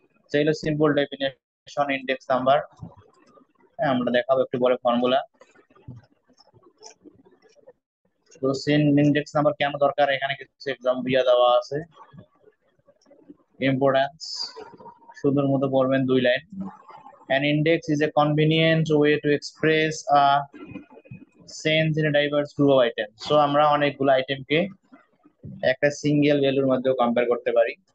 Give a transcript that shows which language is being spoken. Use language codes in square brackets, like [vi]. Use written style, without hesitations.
[bn] তো এগুলো simple definition index number. আমরা দেখাবো একটু পরে ফর্মুলা। তো ইন্ডেক্স নাম্বার কেন দরকার, এখানে কিছু এক্সাম্পল দেওয়া আছে। ইম্পর্টেন্স সুন্দর মতো পড়বেন, 2 line. [en] An index is a convenient way to express a change in a diverse group of items. [bn] So আমরা অনেকগুলো আইটেমকে একটা সিঙ্গেল ভ্যালুর মধ্যে কম্পেয়ার করতে পারি।